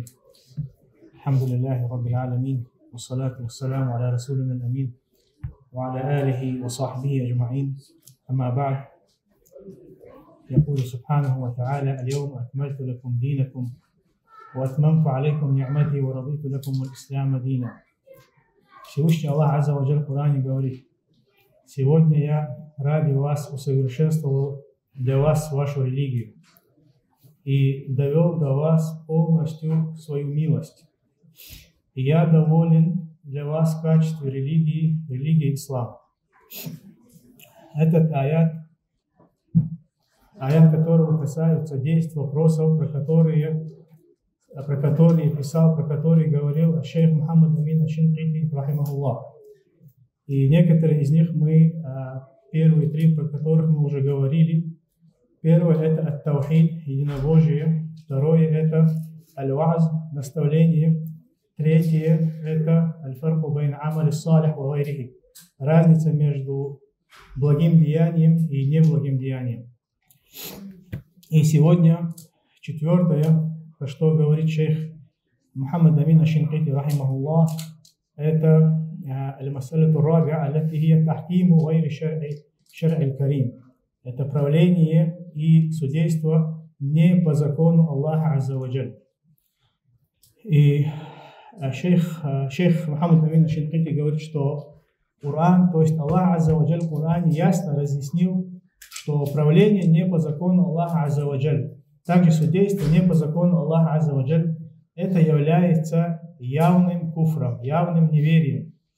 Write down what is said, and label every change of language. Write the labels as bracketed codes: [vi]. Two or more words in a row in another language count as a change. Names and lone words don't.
[ar] الحمد لله رب العالمين، والصلاة والسلام على رسولنا الأمين وعلى آله وصحبه أجمعين. أما بعد، يقول سبحانه وتعالى: اليوم أكملت لكم دينكم وأتممت عليكم نعمتي ورضيت لكم الإسلام دينا. [ru] Всевышний Аллах [ar] عز وجل [ru] в Коране говорит: сегодня я ради вас усовершенствовал для вас вашу религию и довел до вас полностью свою милость. И я доволен для вас в качестве религии ислам. Этот аят, которого касаются 10 вопросов, про которые говорил шейх Мухаммад Амин аш-Шинкити рахимахуллах. И некоторые из них первые 3, про которых мы уже говорили. Первое – это ат-таухид, единобожие. Второе – это аль-вааз, наставление. Третье – это [ar] الفرق بين عمل صالح وغيره, [ru] разница между благим деянием и неблагим деянием. И сегодня четвертое, про что говорит шейх Мухаммад Амин аш-Шинкити рахимахуллах, это [ar] المسألة الرابعة التي هي تحكيم غير الشرع الكريم. [ru] Это правление и судейство не по закону Аллаха [ar] عز وجل. [ru] И шейх Мухаммад Амин аш-Шинкити говорит, что Коран, то есть Аллах [ar] عز وجل [ru] в Коране ясно разъяснил, что правление не по закону Аллаха [ar] عز وجل, [ru] также судейство не по закону Аллаха [ar] عز وجل, [ru] это является явным куфром, явным неверием.